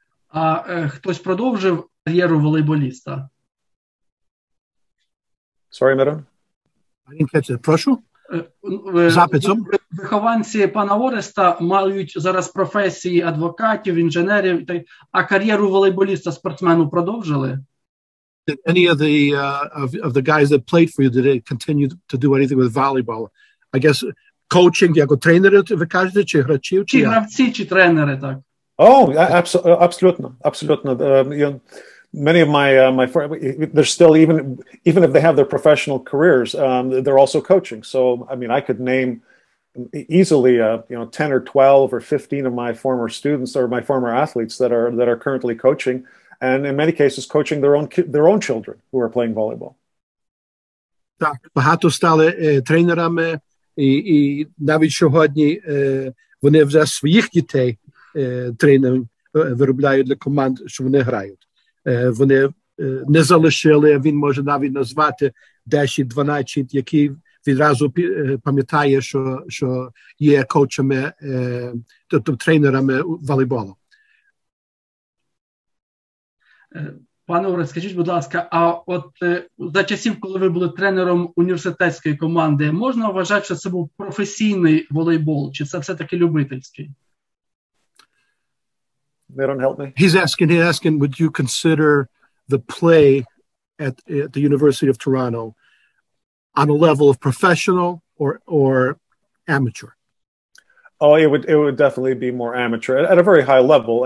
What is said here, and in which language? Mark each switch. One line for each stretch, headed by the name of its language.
Ukrainian: А хтось продовжив кар'єру волейболіста?
English: Sorry, madam?
Ukrainian: Прошу? Запитом. Вихованці пана Ореста мають зараз професії адвокатів, інженерів, а кар'єру волейболіста, спортсмену продовжили?
English: Did any of the guys that played for you, did they continue to do anything with volleyball? I guess coaching,
Ukrainian: як тренери, ви кажете, чи гравців? Чи гравці, чи тренери, так.
English: Oh, absolutely. You know, many of my they're still even if they have their professional careers, they're also coaching. So I mean, I could name easily 10 or 12 or 15 of my former students or my former athletes that are currently coaching, and in many cases coaching their own children who are playing volleyball.
Ukrainian: Так, багато стали тренерами, і навіть сьогодні вони вже своїх дітей тренер виробляють для команд, що вони грають. Вони не залишили, він може навіть назвати 10-12, які відразу пам'ятає, що є коучами, тобто тренерами волейболу. Пане Орест, скажіть, будь ласка, а от за часів, коли ви були тренером університетської команди, можна вважати, що це був професійний волейбол, чи це все-таки любительський?
English: They don't help me. He's asking, would you consider the play at the University of Toronto on a level of professional or amateur? Oh, it would definitely be more amateur at a very high level.